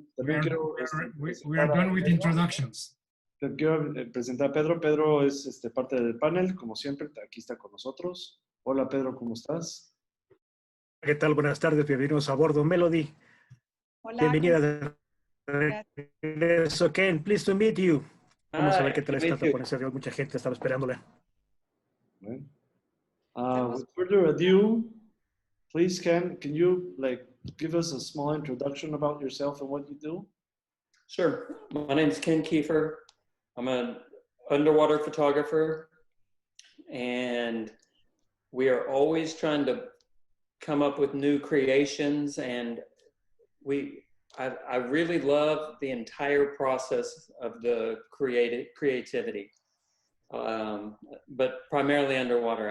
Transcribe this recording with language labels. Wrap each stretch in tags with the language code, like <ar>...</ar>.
<en>We are done with introductions.</en> <es>Te quiero presentar a Pedro. Pedro es parte del panel, como siempre, aquí está con nosotros. Hola Pedro, ¿cómo estás? ¿Qué tal? Buenas tardes, bienvenidos a bordo Melodie. Hola. Bienvenida de regreso,</es> <en>Ken. Pleased to meet you.</en> <es>Vamos a ver qué tal está esta ponencia de hoy. Mucha gente estaba esperándola.</es> <en>With further ado, please, Ken, can you give us a small introduction about yourself and what you do? Sure. My name is Ken Kiefer. I'm an underwater photographer, and we are always trying to come up with new creations, and I really love the entire process of the creativity, but primarily underwater.</en>